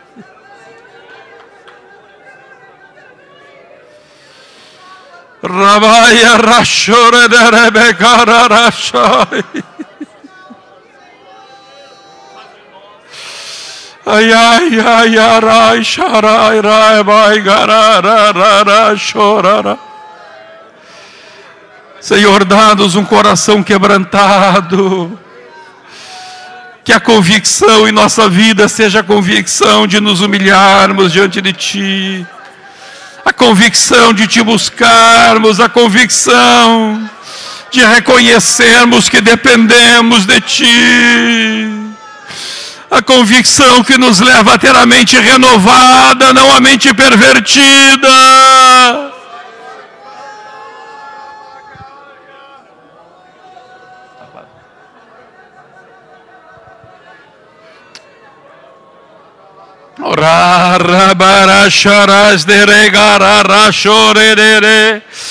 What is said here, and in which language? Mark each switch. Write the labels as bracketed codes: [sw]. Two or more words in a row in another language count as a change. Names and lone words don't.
[pt] Rabaya rashore derebe kararashai. Ay ay ay ay sharai rai bai garara chorara. Senhor, dá-nos um coração quebrantado. Que a convicção em nossa vida seja a convicção de nos humilharmos diante de Ti. A convicção de Te buscarmos, a convicção de reconhecermos que dependemos de Ti. A convicção que nos leva a ter a mente renovada, não a mente pervertida. Rarabarasharas de regararashorere.